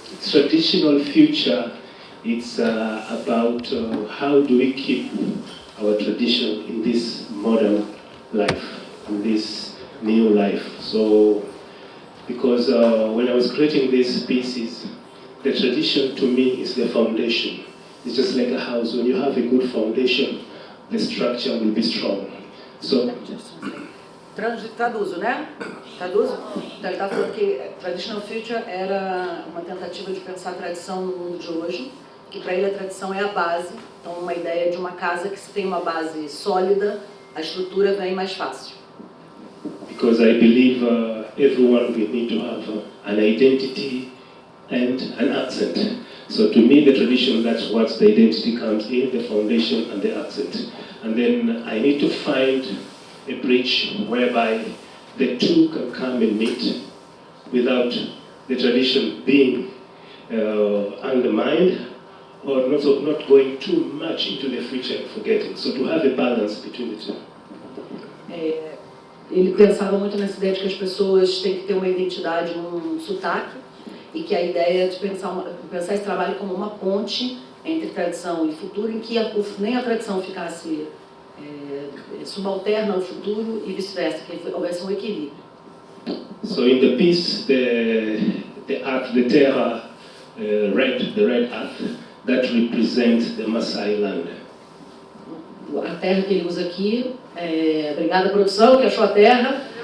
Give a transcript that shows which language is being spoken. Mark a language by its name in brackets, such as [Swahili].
[English] Traditional future, it's about how do we keep our tradition in this modern life, in this new life. So, because when I was creating these pieces, the tradition to me is the foundation. It's just like a house. When you have a good foundation, the structure will be strong. So, [Portuguese] Traduzo, né? Traduzo? Então ele está falando que Traditional Future era uma tentativa de pensar a tradição no mundo de hoje, que para ele a tradição é a base, então uma ideia de uma casa que se tem uma base sólida, a estrutura vem mais fácil. [English] Because I believe everyone will need to have an identity and an accent. So to me the tradition, that's what the identity comes in, the foundation and the accent. And then I need to find a bridge whereby the two can come and meet without the tradition being undermined or not going too much into the future and forgetting. So to have a balance between the two. [Portuguese] Ele pensava muito nessa ideia de que as pessoas têm que ter uma identidade, um sotaque, e que a ideia é de pensar esse trabalho como uma ponte entre tradição e futuro, em que nem a tradição ficasse subalterna ao futuro e vice-versa, que houvesse um equilíbrio. [English] So in the piece, the earth, the terra, the red earth, that represents the Maasai land. [Portuguese] A terra que ele usa aqui, obrigada produção, que achou a terra.